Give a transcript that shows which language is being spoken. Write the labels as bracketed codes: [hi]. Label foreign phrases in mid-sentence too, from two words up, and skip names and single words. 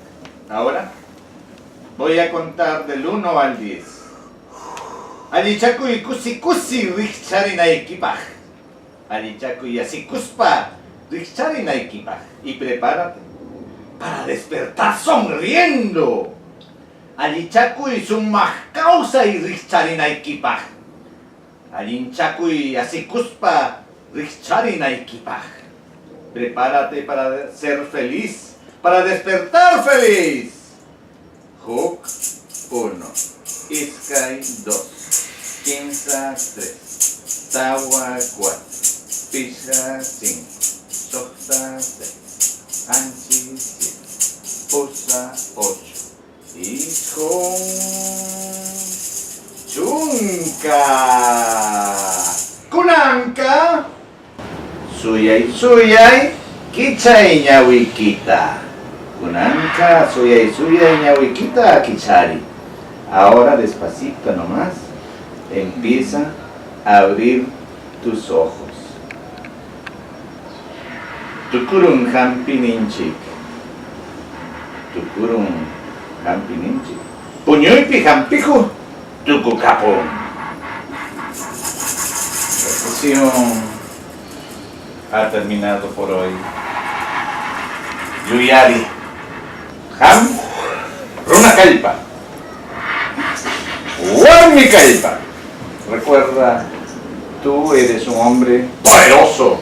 [es] Ahora voy a contar del 1 al 10. [qu] Allichakuy kusi kusi rikcharinaykipaq. Allichakuy asikuspa rikcharinaykipaq. [es] Y prepárate para despertar sonriendo. [qu] Allichakuy sumaq kawsay rikcharinaykipaq. Allinchakuy asikuspa rikcharinaykipaq. [es] Prepárate para ser feliz, para despertar feliz. [qu] Huk 1, Iskay 2, Kinsa 3, Tawa 4, Pisha 5, Soxta 6, Anchi 7, Pusa 8, Ishon Chunka. Kunanka Suyay suyay Kichay ñawikita. Kunanka suyay suyay ñawikita kichari. [es] Ahora despacito nomás empieza a abrir tus ojos. [qu] Tukurun hampininchik. Tukurun hampininchik. Puñuypi hampiku tukukapon. [es] La sesión ha terminado por hoy. [qu] Yuyari Ham Runa Kalpa Warmi Kalpa. [es] Recuerda, tú eres un hombre poderoso.